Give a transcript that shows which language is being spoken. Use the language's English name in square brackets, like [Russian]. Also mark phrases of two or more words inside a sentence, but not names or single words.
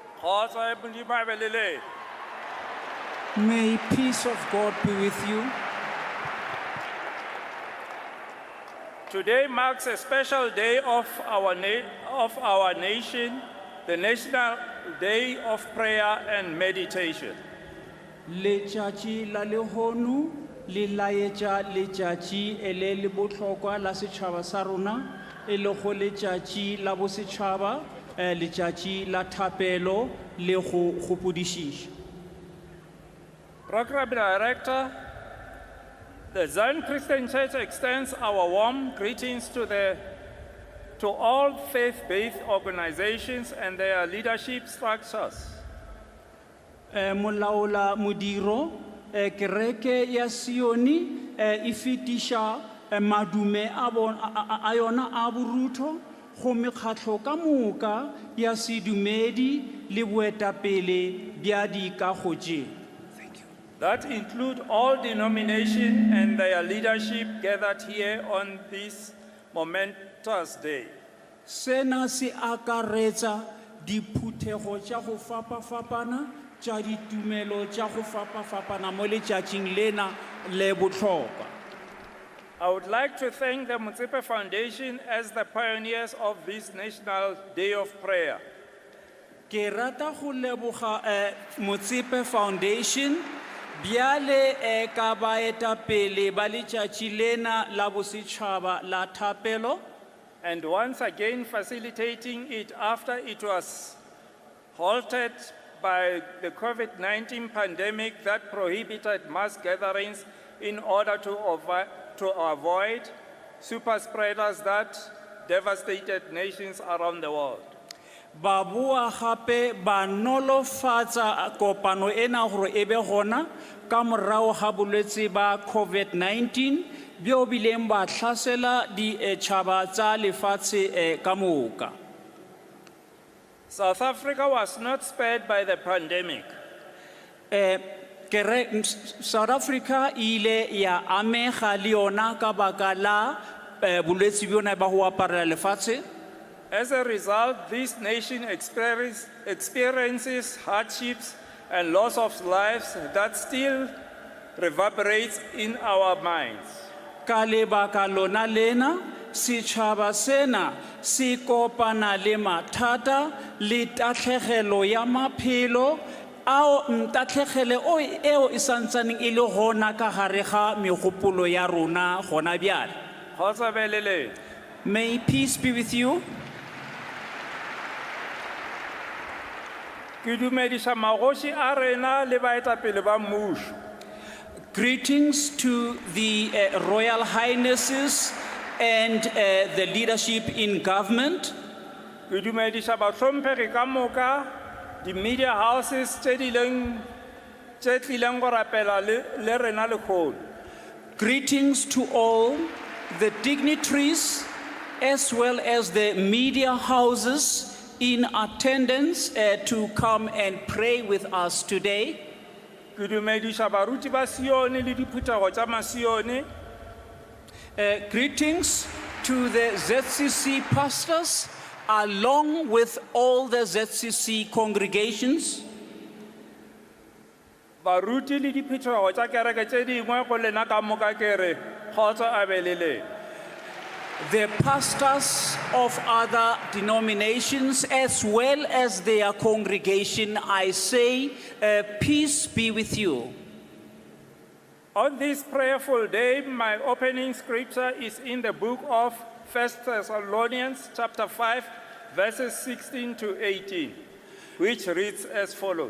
[Northern Sotho] Kgotso, Modimo a be le lena. [English] May peace of God be with you. Today marks a special day of our nation, the National Day of Prayer and Meditation. [Northern Sotho] Letšatši la lehono le laetša letšatši e le bohlokwa la setšhaba sa rona e le go letšatši la bosetšhaba letšatši la thapelo le go gopodišiša. [English] Program Director, the Zion Christian Church extends our warm greetings to all faith-based organizations and their leadership structures. [Northern Sotho] Molaola modiro kereke ya Sioni e fetiša madume a yona a boruto go mekgatlo ka moka ya sedumedi le boetapele bja dikagotše. [English] That include all denominations and their leadership gathered here on this momentous day. [Northern Sotho] Sena se akaretsa diphuthego tša go fapafapana tša ditumelo tša go fapafapana mo letšatšing lena le bohlokwa. [English] I would like to thank the Motsepe Foundation as the pioneers of this National Day of Prayer. [Northern Sotho] Ke rata go leboga Motsepe Foundation bjale ka baetapele ba letšatši lena la bosetšhaba la thapelo, [English] And once again facilitating it after it was halted by the COVID-19 pandemic that prohibited mass gatherings in order to avoid super spreaders that devastated nations around the world. [Northern Sotho] ba boa gape ba nolofatsa kopano ena gore e be gona ka morago ga bolwetse ba COVID-19 bjo bileng ba hlasela ditšhaba tsa lefatshe ka moka. [English] South Africa was not spared by the pandemic. [Northern Sotho] South Africa ile ya amega le yona ka baka la bolwetse bjona ba go aparela lefatshe. [English] As a result, this nation experiences hardships and loss of lives that still reverberates in our minds. [Northern Sotho] Ka lebaka lona lena setšhaba sena se kopana le mathata le tatlhegelo ya maphelo ao tatlhegelo eo e santsaneng e le gona ka gare ga megopolo ya rona gona bjale. Kgotso be le lena. [English] May peace be with you. [Northern Sotho] Ke dumediša magoši a rena le baetapele ba mmušo. [English] Greetings to the Royal Highnesses and the leadership in government. [Northern Sotho] Ke dumediša bahlomphegi ka moka, di [English] media houses [Northern Sotho] tše tlileng go rapela le rena lekgolo. [English] Greetings to all the dignitaries as well as the media houses in attendance to come and pray with us today. [Northern Sotho] Ke dumediša baruti ba Sione le diphuthego tša Masione. [English] Greetings to the ZCC pastors along with all the ZCC congregations. [Northern Sotho] Baruti le diphuthego tša kereke tše dingwe go lena ka moka ke re kgotso a be le lena. [English] The pastors of other denominations as well as their congregation, I say, peace be with you. On this prayerful day, my opening scripture is in the book of 1 Thessalonians chapter 5, verses 16 to 18, which reads as follows.